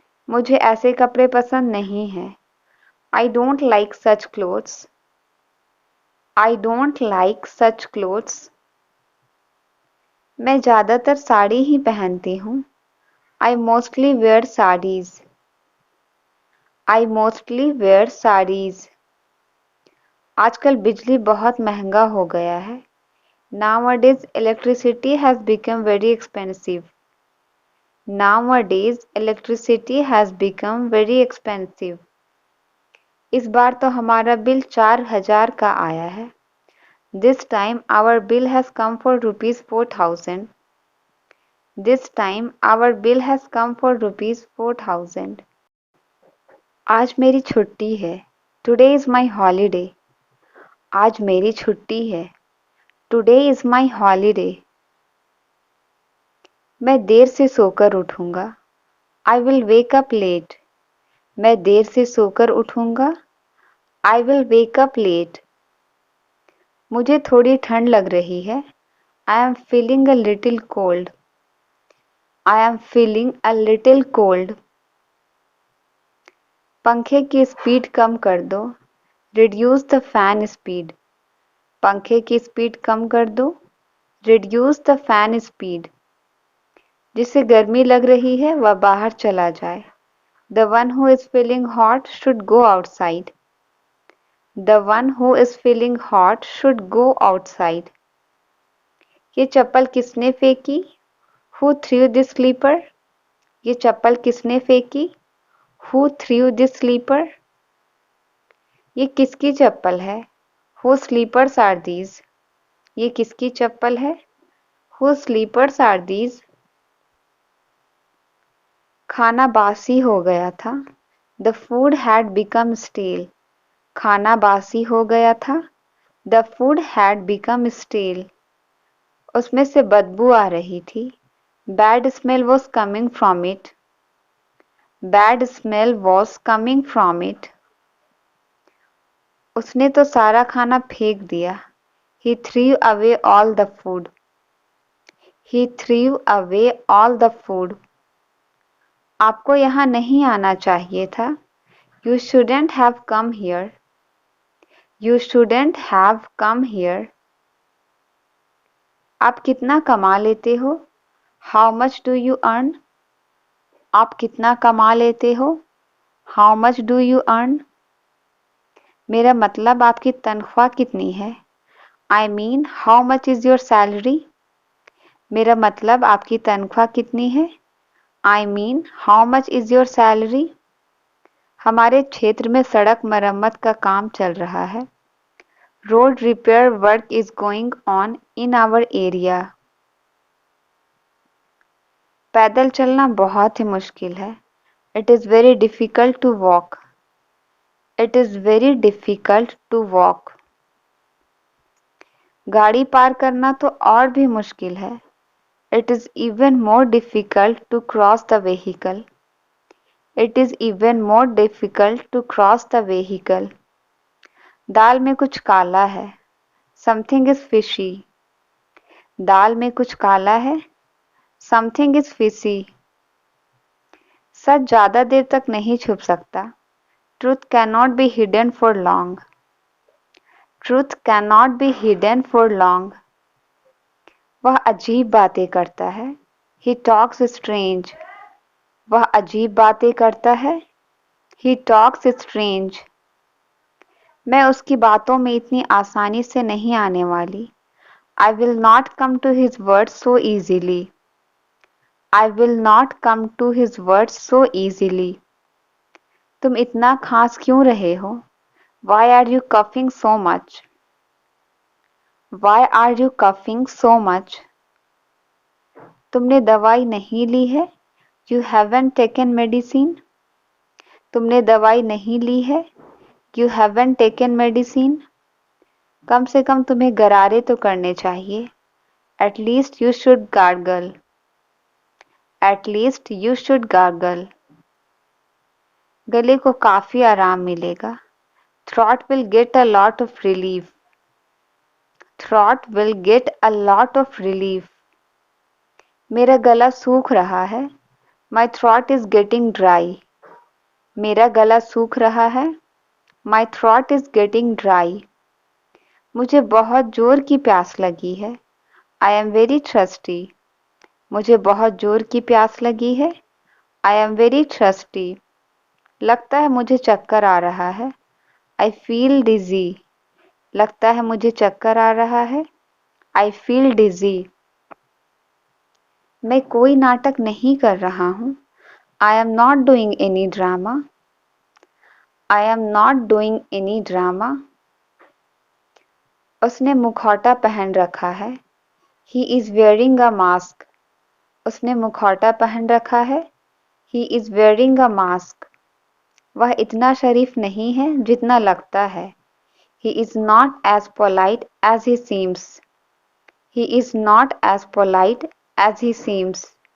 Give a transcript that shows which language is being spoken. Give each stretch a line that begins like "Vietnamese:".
Hindi: मुझे ऐसे कपड़े पसंद नहीं हैं.
English: I don't like such clothes. I don't like such clothes.
Hindi: मैं ज़्यादातर साड़ी ही पहनती हूँ.
English: I mostly wear sarees. I mostly wear sarees.
Hindi: आजकल बिजली बहुत महंगा हो गया है.
English: Nowadays electricity has become very expensive. Nowadays electricity has become very expensive.
Hindi: इस बार तो हमारा बिल 4,000 का आया है.
English: This time our bill has come for rupees 4,000. This time our bill has come for rupees 4,000.
Hindi: आज मेरी छुट्टी है.
English: Today is my holiday.
Hindi: आज मेरी छुट्टी है.
English: Today is my holiday.
Hindi: मैं देर से सोकर उठूंगा.
English: I will wake up late.
Hindi: मैं देर से सोकर उठूंगा.
English: I will wake up late.
Hindi: मुझे थोड़ी ठंड लग रही है.
English: I am feeling a little cold. I am feeling a little cold.
Hindi: पंखे की स्पीड कम कर दो.
English: Reduce the fan speed.
Hindi: पंखे की स्पीड कम कर दो.
English: Reduce the fan speed.
Hindi: जिसे गर्मी लग रही है वह बाहर चला जाए.
English: The one who is feeling hot should go outside. The one who is feeling hot should go outside.
Hindi: ये चप्पल किसने फेंकी?
English: Who threw this slipper?
Hindi: ये चप्पल किसने फेंकी?
English: Who threw this slipper?
Hindi: ये किसकी चप्पल है?
English: Whose slippers are these?
Hindi: ये किसकी चप्पल है?
English: Whose slippers are these?
Hindi: खाना बासी हो गया था.
English: The food had become stale.
Hindi: खाना बासी हो गया था.
English: The food had become stale.
Hindi: उसमें से बदबू आ रही थी.
English: Bad smell was coming from it. Bad smell was coming from it.
Hindi: उसने तो सारा खाना फेंक दिया.
English: He threw away all the food. He threw away all the food.
Hindi: आपको यहाँ नहीं आना चाहिए था.
English: You shouldn't have come here. You shouldn't have come here.
Hindi: आप कितना कमा लेते हो?
English: How much do you earn?
Hindi: आप कितना कमा लेते हो?
English: How much do you earn?
Hindi: मेरा मतलब आपकी तनख्वाह कितनी है?
English: I mean, how much is your salary?
Hindi: मेरा मतलब आपकी तनख्वाह कितनी है?
English: I mean, how much is your salary?
Hindi: हमारे क्षेत्र में सड़क मरम्मत का काम चल रहा है.
English: Road repair work is going on in our area.
Hindi: पैदल चलना बहुत ही मुश्किल है.
English: It is very difficult to walk. It is very difficult to walk.
Hindi: गाड़ी पार करना तो और भी मुश्किल है.
English: It is even more difficult to cross the vehicle. It is even more difficult to cross the vehicle.
Hindi: दाल में कुछ काला है.
English: Something is fishy.
Hindi: दाल में कुछ काला है.
English: Something is fishy.
Hindi: सच ज़्यादा देर तक नहीं छुप सकता.
English: Truth cannot be hidden for long. Truth cannot be hidden for long.
Hindi: वह अजीब बातें करता है.
English: He talks strange.
Hindi: वह अजीब बातें करता है.
English: He talks strange.
Hindi: मैं उसकी बातों में इतनी आसानी से नहीं आने वाली.
English: I will not come to his words so easily. I will not come to his words so easily.
Hindi: तुम इतना खांस क्यों रहे हो?
English: Why are you coughing so much? Why are you coughing so much?
Hindi: तुमने दवाई नहीं ली है?
English: You haven't taken medicine.
Hindi: तुमने दवाई नहीं ली है?
English: You haven't taken medicine.
Hindi: कम से कम तुम्हें गरारे तो करने चाहिए.
English: At least you should gargle. At least you should gargle.
Hindi: गले को काफी आराम मिलेगा.
English: Throat will get a lot of relief. Throat will get a lot of relief.
Hindi: मेरा गला सूख रहा है.
English: My throat is getting dry.
Hindi: मेरा गला सूख रहा है.
English: My throat is getting dry.
Hindi: मुझे बहुत जोर की प्यास लगी है.
English: I am very thirsty.
Hindi: मुझे बहुत जोर की प्यास लगी है.
English: I am very thirsty.
Hindi: लगता है मुझे चक्कर आ रहा है.
English: I feel dizzy.
Hindi: लगता है मुझे चक्कर आ रहा है.
English: I feel dizzy.
Hindi: मैं कोई नाटक नहीं कर रहा हूँ.
English: I am not doing any drama. I am not doing any drama.
Hindi: उसने मुखौटा पहन रखा है.
English: He is wearing a mask.
Hindi: उसने मुखौटा पहन रखा है.
English: He is wearing a mask.
Hindi: वह इतना शरीफ नहीं है जितना लगता है.
English: He is not as polite as he seems. He is not as polite as he seems.